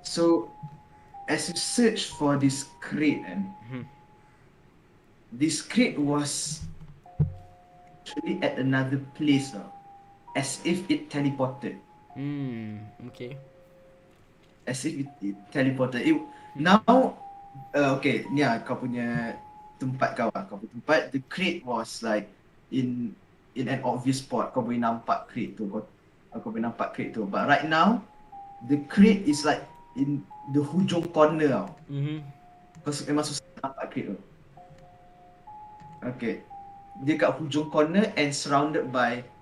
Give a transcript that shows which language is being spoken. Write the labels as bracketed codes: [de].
[en] So as you search for this crate this crate was actually at another place as if it teleported. Okay. As if it teleported. [ms] Now okay, ni kau punya tempat kau kau punya tempat. [en] The crate was like in an obvious spot. [ms] Kau boleh nampak crate tu. Kau boleh nampak crate tu. [en] But right now the crate is like in the [ms] hujung [en] corner tau. [ms] Kau memang susah nampak crate tu. Okay. Dia kat hujung corner [en] and surrounded by